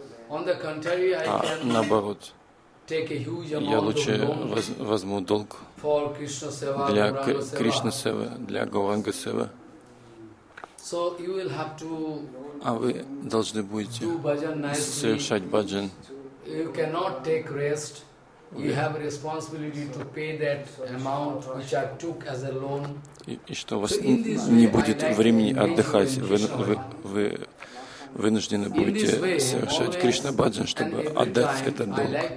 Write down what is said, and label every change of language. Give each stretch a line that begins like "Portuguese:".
Russian: А наоборот, я лучше возьму долг для Кришна Севы, для Гауранга Севы. А вы должны будете совершать баджан.
English: You cannot take rest. You have a responsibility to pay that amount which I took as a loan.
Russian: И что у вас не будет времени отдыхать, вы вынуждены будете совершать Кришна Баджан, чтобы отдать этот долг.